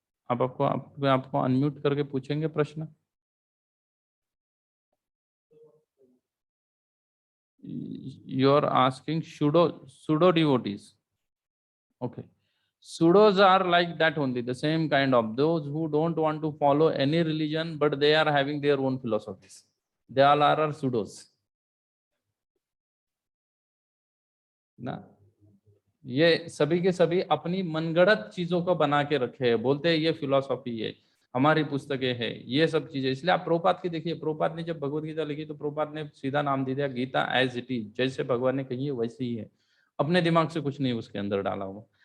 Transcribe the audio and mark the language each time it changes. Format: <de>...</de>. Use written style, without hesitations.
<hi>आपको अनम्यूट करके पूछेंगे प्रश्न।</hi> <en>You are asking pseudo devotees. Okay. Pseudos are like that only, the same kind of those who don't want to follow any religion, but they are having their own philosophies. They all are pseudos.</en> <hi>ना, ये सभी के सभी अपनी मनगढ़ंत चीजों को बना के रखे हैं, बोलते हैं ये फिलोसॉफी है, हमारी पुस्तकें हैं, ये सब चीजें। इसलिए आप प्रभुपाद की देखिए, प्रभुपाद ने जब भगवत गीता लिखी तो प्रभुपाद ने सीधा नाम दे दिया गीता एज इट इज, जैसे भगवान ने कही है वैसे ही है, अपने दिमाग से कुछ नहीं उसके अंदर डाला हुआ।</hi>